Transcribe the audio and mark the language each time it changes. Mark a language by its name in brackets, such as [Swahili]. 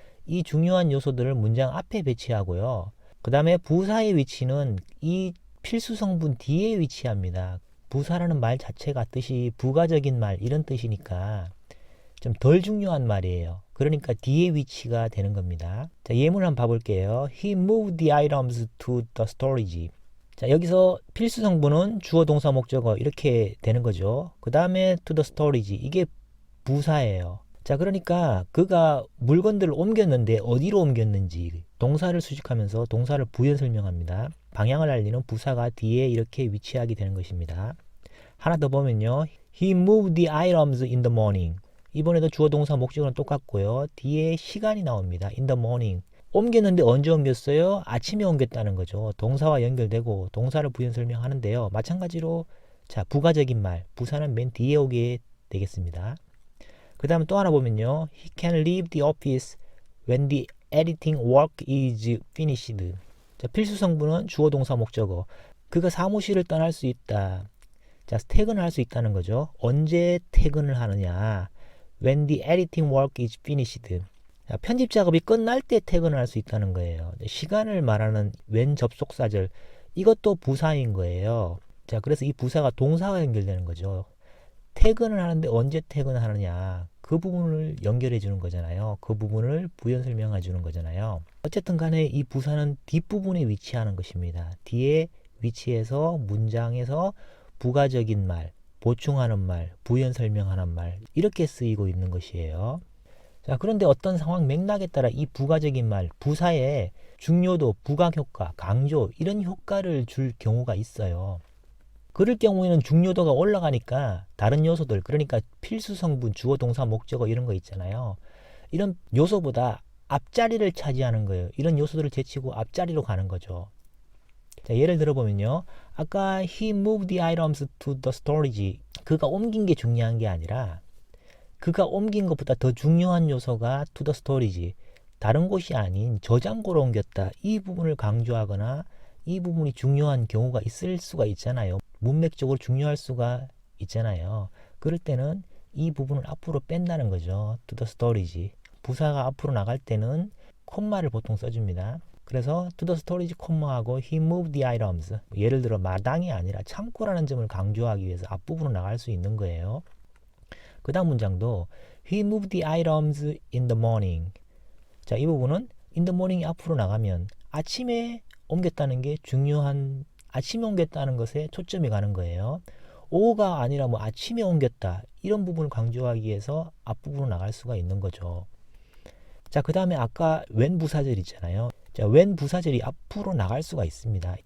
[Korean] 이 중요한 요소들을 문장 앞에 배치하고요. 그 다음에 부사의 위치는 이 필수 성분 뒤에 위치합니다. 부사라는 말 자체가 뜻이 부가적인 말 이런 뜻이니까 좀 덜 중요한 말이에요. 그러니까 뒤에 위치가 되는 겁니다. 자, 예문 한번 봐볼게요. [English] He moved the items to the storage. [Korean] 자, 여기서 필수 성분은 주어, 동사, 목적어 이렇게 되는 거죠. 그 다음에 [English] to the storage, [Korean] 이게 부사예요. 자, 그러니까 그가 물건들을 옮겼는데 어디로 옮겼는지 동사를 수식하면서 동사를 부연 설명합니다. 방향을 알리는 부사가 뒤에 이렇게 위치하게 되는 것입니다. 하나 더 보면요. [English] He moved the items in the morning. [Korean] 이번에도 주어, 동사, 목적어는 똑같고요. 뒤에 시간이 나옵니다. [English] in the morning. [Korean] 옮겼는데 언제 옮겼어요? 아침에 옮겼다는 거죠. 동사와 연결되고 동사를 부연 설명하는데요. 마찬가지로 자, 부가적인 말, 부사는 맨 뒤에 오게 되겠습니다. 그 다음에 또 하나 보면요. [English] He can leave the office when the editing work is finished. [Korean] 자, 필수 성분은 주어, 동사, 목적어. 그가 사무실을 떠날 수 있다. 자, 퇴근을 할 수 있다는 거죠. 언제 퇴근을 하느냐. [English] When the editing work is finished. [Korean] 자, 편집 작업이 끝날 때 퇴근을 할 수 있다는 거예요. 시간을 말하는 when 접속사절. 이것도 부사인 거예요. 자, 그래서 이 부사가 동사와 연결되는 거죠. 퇴근을 하는데 언제 퇴근을 하느냐. 그 부분을 연결해 주는 거잖아요. 그 부분을 부연 설명해 주는 거잖아요. 어쨌든 간에 이 부사는 뒷부분에 위치하는 것입니다. 뒤에 위치해서 문장에서 부가적인 말, 보충하는 말, 부연 설명하는 말 이렇게 쓰이고 있는 것이에요. 자, 그런데 어떤 상황 맥락에 따라 이 부가적인 말, 부사에 중요도, 부각효과, 강조 이런 효과를 줄 경우가 있어요. 그럴 경우에는 중요도가 올라가니까 다른 요소들, 그러니까 필수 성분, 주어, 동사, 목적어 이런 거 있잖아요. 이런 요소보다 앞자리를 차지하는 거예요. 이런 요소들을 제치고 앞자리로 가는 거죠. 자, 예를 들어보면요. 아까 [English] he moved the items to the storage. [Korean] 그가 옮긴 게 중요한 게 아니라 그가 옮긴 것보다 더 중요한 요소가 [English] to the storage. [Korean] 다른 곳이 아닌 저장고로 옮겼다. 이 부분을 강조하거나 이 부분이 중요한 경우가 있을 수가 있잖아요. 문맥적으로 중요할 수가 있잖아요. 그럴 때는 이 부분을 앞으로 뺀다는 거죠. [English] to the storage. [Korean] 부사가 앞으로 나갈 때는 콤마를 보통 써줍니다. 그래서 [English] to the storage [Korean] 콤마하고 [English] he moved the items. [Korean] 예를 들어 마당이 아니라 창고라는 점을 강조하기 위해서 앞부분으로 나갈 수 있는 거예요. 그 다음 문장도 [English] he moved the items in the morning. [Korean] 자, 이 부분은 [English] in the morning [Korean] 앞으로 나가면 아침에 옮겼다는 게 중요한, 아침에 옮겼다는 것에 초점이 가는 거예요. 오후가 아니라 뭐 아침에 옮겼다 이런 부분을 강조하기 위해서 앞부분으로 나갈 수가 있는 거죠. 자, 그 다음에 아까 when 부사절 있잖아요. 자, when 부사절이 앞으로 나갈 수가 있습니다.